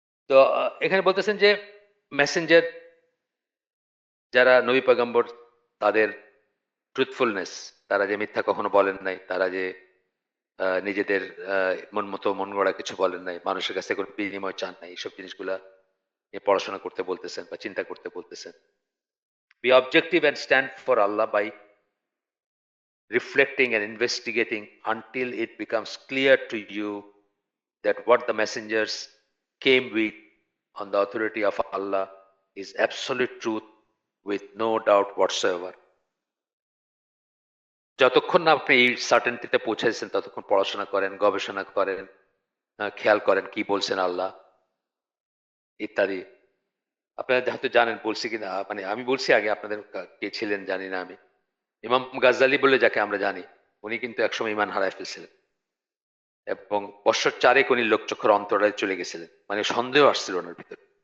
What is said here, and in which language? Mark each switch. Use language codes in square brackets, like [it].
[bn] তো এখানে বলতেছেন যে মেসেঞ্জার যারা নবী পয়গম্বর, তাদের ট্রুথফুলনেস, তারা যে মিথ্যা কখনো বলেন নাই, তারা যে নিজেদের মন মতো মন গড়া কিছু বলেন নাই, মানুষের কাছে কোনো বিনিময় চান নাই, এইসব জিনিসগুলা নিয়ে পড়াশোনা করতে বলতেছেন বা চিন্তা করতে বলতেছেন। [en] Be objective and stand for Allah by reflecting and investigating until it becomes clear to you that what the messengers came with on the authority of Allah is absolute truth with no doubt whatsoever. [bn] যতক্ষণ না আপনি এই সার্টেনটিতে পৌঁছেছেন ততক্ষণ পড়াশোনা করেন, গবেষণা করেন, খেয়াল করেন কি বলছেন আল্লাহ ইত্যাদি। আপনারা হয়তো জানেন, বলছি কিনা, মানে আমি বলছি আগে, আপনাদের কে ছিলেন জানি না আমি। ইমাম গাজ্জালি বলে যাকে আমরা জানি, উনি কিন্তু একসময় ইমান হারায় ফেলছিলেন এবং বৎসর 4 উনি লোকচক্ষুর অন্তরায় চলে গেছিলেন, মানে সন্দেহ আসছিল ওনার ভিতরে।